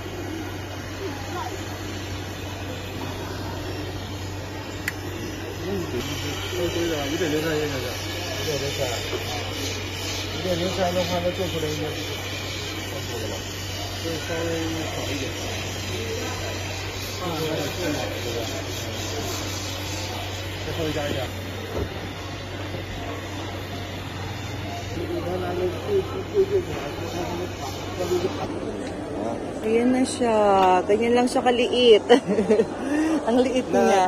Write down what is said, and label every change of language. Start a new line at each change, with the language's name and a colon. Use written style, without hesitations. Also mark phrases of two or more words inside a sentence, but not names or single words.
Chinese: 对的，5.03现在是。5.03的话，那做出来应该是差不多的了，就稍微少一点。再稍微加一下。
Filipino: Ayan na siya. Ganyan lang siya kaliit. Ang liit niya.